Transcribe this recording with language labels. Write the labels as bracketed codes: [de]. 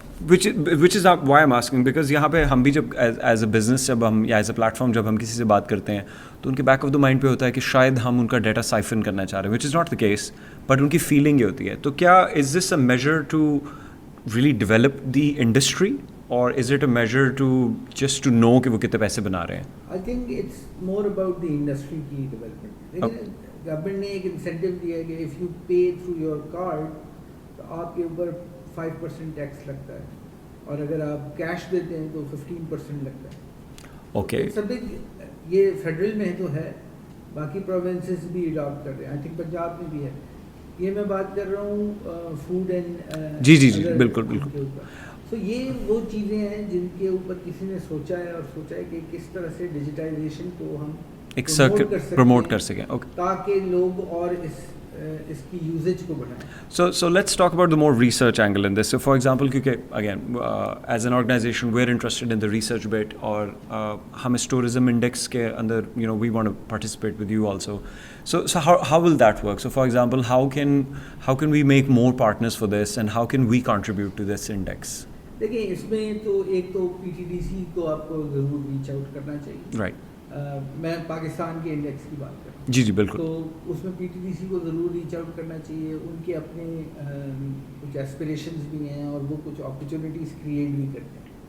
[en] which is why I'm asking because [ur] یہاں پہ ہم بھی جب ایز اے بزنس جب ہم یا ایز اے پلیٹ فارم جب ہم کسی سے بات کرتے ہیں تو ان کے بیک آف دا مائنڈ پہ ہوتا ہے کہ شاید ہم ان کا ڈیٹا سائفن کرنا چاہ رہے ہیں, [en] which is not the case, [ur] but in کی فیلنگ یہ ہوتی ہے. تو کیا [en] is this a measure to really develop the industry or is it a measure to just to know [ur] کہ وہ کتنے پیسے بنا رہے ہیں؟ [en] I think it's more about the industry کی development. [ur] لیکن گورنمنٹ نے ایک انسینٹیو دیا ہے کہ [en] if you pay through your card [ur] تو آپ کے اوپر 5% ٹیکس لگتا ہے اور اگر آپ کیش دیتے ہیں تو 15% لگتا ہے. [en] Okay. [ur] سب یہ فیڈرل میں تو ہے, باقی پروونسز بھی اڈاپٹ کر رہے ہیں. آئی تھنک پنجاب میں بھی ہے. یہ میں بات کر رہا ہوں فوڈ اینڈ جی بالکل بالکل. تو یہ وہ چیزیں ہیں جن کے اوپر کسی نے سوچا ہے اور سوچا ہے کہ کس طرح سے ڈیجیٹائزیشن کو ہم ایک پروموٹ کر سکیں تاکہ لوگ اور اس کی یوزیج کو بڑھائیں. [en] So let's talk about the more research angle in this. So for example, [ur] کیونکہ [en] again as an organization we're interested in the research bit [ur] اور ہم اس [en] tourism index [ur] کے اندر [en] we want to participate with you also. So how will that work? So for example, how can we make more partners for this and how can we contribute to this index? [ur] دیکھیں اس میں تو ایک تو P T D C کو آپ کو ضرور reach out کرنا چاہیے. [en] Right. [ur] میں پاکستان کے انڈیکس کی بات کر رہا ہوں. جی بالکل. تو اس میں پی ٹی ڈی سی کو ضرور ریچ آؤٹ کرنا چاہیے. ان کے اپنے کچھ ایسپریشنز بھی ہیں اور وہ کچھ اپرچونیٹیز کریٹ بھی کرتے ہیں.